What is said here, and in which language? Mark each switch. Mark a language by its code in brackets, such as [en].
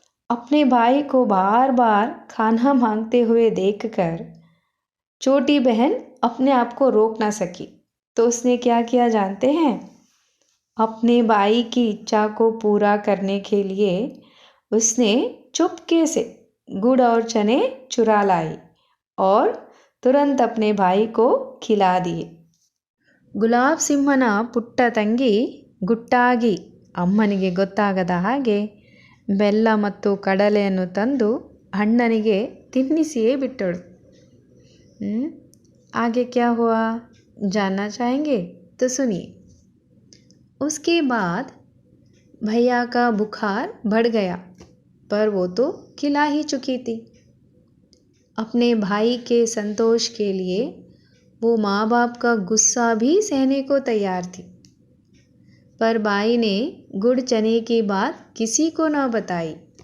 [hi] अपने भाई को बार बार खाना मांगते हुए देखकर छोटी बहन अपने आप को रोक ना सकी, तो उसने क्या किया जानते हैं? अपने भाई की इच्छा को पूरा करने के लिए उसने चुपके से गुड़ और चने चुरा लाई और तुरंत अपने भाई को खिला दिए। [kn] ಗುಲಾಬ್ ಸಿಂಹನ ಪುಟ್ಟ ತಂಗಿ ಗುಟ್ಟಾಗಿ ಅಮ್ಮನಿಗೆ ಗೊತ್ತಾಗದ ಹಾಗೆ ಬೆಲ್ಲ ಮತ್ತು ಕಡಲೆಯನ್ನು ತಂದು ಅಣ್ಣನಿಗೆ ತಿನ್ನಿಸಿಯೇ ಬಿಟ್ಟಳು। [hi] आगे क्या हुआ जानना चाहेंगे? तो सुनिए। उसके बाद भैया का बुखार बढ़ गया, पर वो तो खिला ही चुकी थी। अपने भाई के संतोष के लिए वो माँ बाप का गुस्सा भी सहने को तैयार थी, पर भाई ने गुड़ चने की बात किसी को न बताई।